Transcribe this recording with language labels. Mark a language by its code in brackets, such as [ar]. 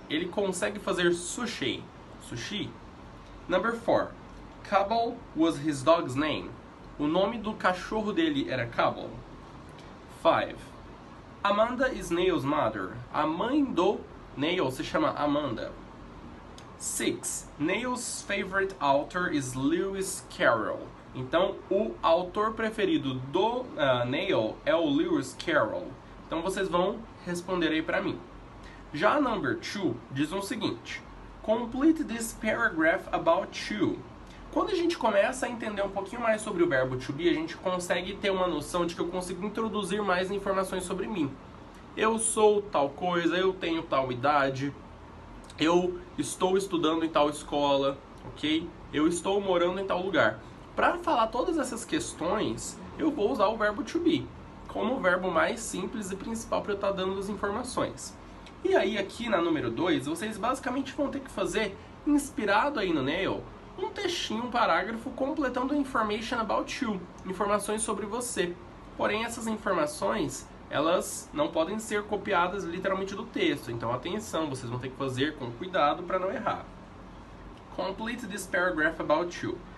[pt] Ele consegue fazer sushi. Sushi. [en] Number 4. Cable was his dog's name. [pt] O nome do cachorro dele era Cable. 5. [en] Amanda is Neil's mother. [pt] A mãe do Neil se chama Amanda. [en] 6. Neil's favorite author is Lewis Carroll. [pt] Então, o autor preferido do Neil é o Lewis Carroll. Então, vocês vão responder aí para mim. Já a [en] number 2 [pt] diz o seguinte. [en] Complete this paragraph about you. [pt] Quando a gente começa a entender um pouquinho mais sobre o verbo to be, a gente consegue ter uma noção de que eu consigo introduzir mais informações sobre mim. Eu sou tal coisa, eu tenho tal idade, eu estou estudando em tal escola, ok? Eu estou morando em tal lugar. Para falar todas essas questões, eu vou usar o verbo to be como o verbo mais simples e principal para eu estar dando as informações. E aí aqui na número 2, vocês basicamente vão ter que fazer, inspirado aí no Neil, um textinho, um parágrafo completando [en] information about you, [pt] informações sobre você. Porém, essas informações, elas não podem ser copiadas literalmente do texto. Então, atenção, vocês vão ter que fazer com cuidado para não errar. [en] Complete this paragraph about you.